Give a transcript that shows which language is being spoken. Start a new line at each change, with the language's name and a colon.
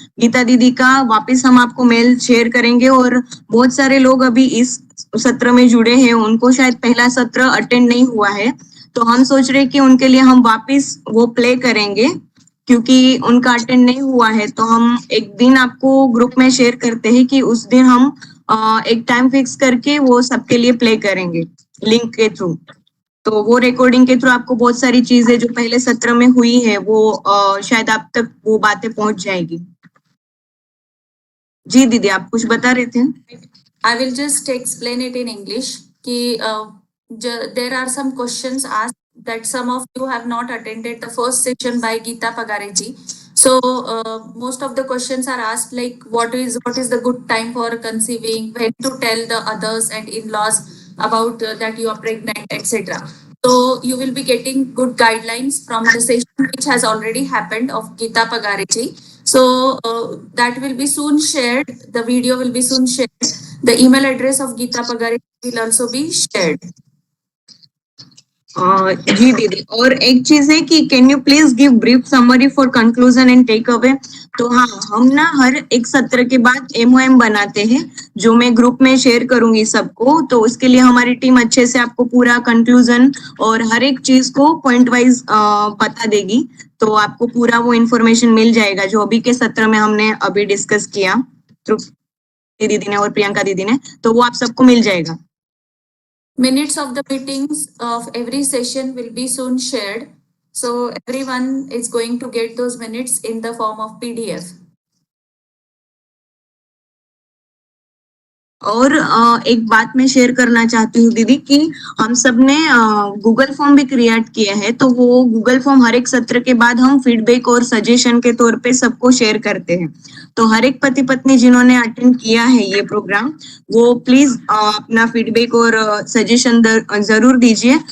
Hindi: गीता दीदी का वापस हम आपको मेल शेयर करेंगे, और बहुत सारे लोग अभी इस सत्र में जुड़े हैं, उनको शायद पहला सत्र अटेंड नहीं हुआ है, तो हम सोच रहे हैं कि उनके लिए हम वापस वो प्ले करेंगे, क्योंकि उनका अटेंड नहीं हुआ है, तो हम एक दिन आपको ग्रुप में शेयर करते हैं कि उस दिन हम एक टाइम फिक्स करके वो सबके लिए प्ले करेंगे लिंक के थ्रू। तो वो रिकॉर्डिंग के थ्रू आपको बहुत सारी चीजें जो पहले सत्र में हुई है वो शायद आप तक वो बातें पहुंच जाएगी। जी दीदी, आप कुछ बता रहे थे?
English: I will just explain it in English. कि there are some questions asked that some of you have not attended the first session by Geeta Pagare ji. So most of the questions are asked like what is the good time for conceiving, when to tell the others and in-laws about that you are pregnant, etc. So you will be getting good guidelines from the session which has already happened of Geeta Pagare ji. So that will be soon shared. The video will be soon shared. The email address of Geeta Pagare will also be shared.
Hindi: जी दीदी, और एक चीज है कि
English: Can you please give brief summary for conclusion and take away.
Hindi: तो हाँ, हम ना हर एक सत्र के बाद एमओएम बनाते हैं, जो मैं ग्रुप में शेयर करूंगी सबको, तो उसके लिए हमारी टीम अच्छे से आपको पूरा कंक्लूजन और हर एक चीज को पॉइंट वाइज बता देगी, तो आपको पूरा वो इन्फॉर्मेशन मिल जाएगा जो अभी के सत्र में हमने अभी डिस्कस किया तृप्ति दीदी ने और प्रियंका दीदी ने, तो वो आप सबको मिल जाएगा।
English: Minutes of the meetings of every session will be soon shared. So everyone is going to get those minutes in the form of PDF.
Hindi: और एक बात मैं शेयर करना चाहती हूँ दीदी कि हम सब ने गूगल फॉर्म भी क्रिएट किया है, तो वो गूगल फॉर्म हर एक सत्र के बाद हम फीडबैक और सजेशन के तौर पे सबको शेयर करते हैं, तो हर एक पति पत्नी जिन्होंने अटेंड किया है ये प्रोग्राम, वो प्लीज अपना फीडबैक और सजेशन जरूर दीजिए।